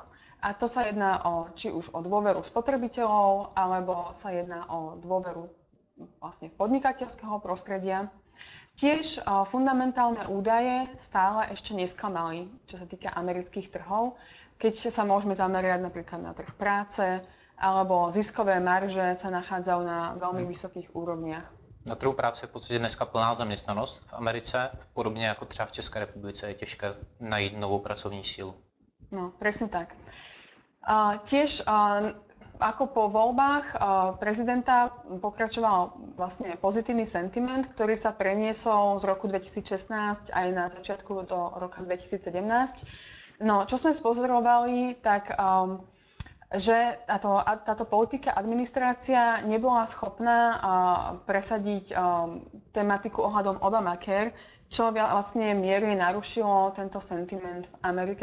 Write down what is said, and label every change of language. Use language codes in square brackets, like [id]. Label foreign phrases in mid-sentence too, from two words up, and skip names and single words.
[sk] A to sa jedná či už o dôveru spotrebiteľov, alebo sa jedná o dôveru vlastne podnikateľského prostredia. Tiež fundamentálne údaje stále ešte nesklamali, čo sa týka amerických trhov, keď sa môžeme zamerať napríklad na trh práce, alebo ziskové marže sa nachádzajú na veľmi vysokých úrovniach. [cs] Na trhu práce je v podstatě dneska plná zaměstnanost v Americe, podobně jako třeba v České republice je těžké najít novou pracovní sílu. [sk] No, presne tak. Tiež ako po voľbách prezidenta pokračoval vlastne pozitívny sentiment, ktorý sa preniesol z roku 2016 aj na začiatku do roka 2017. No, čo sme spozorovali, tak že táto politika administrácia nebola schopná presadiť tematiku ohľadom Obamacare, čo vlastne mierne narušilo tento sentiment v Amerike.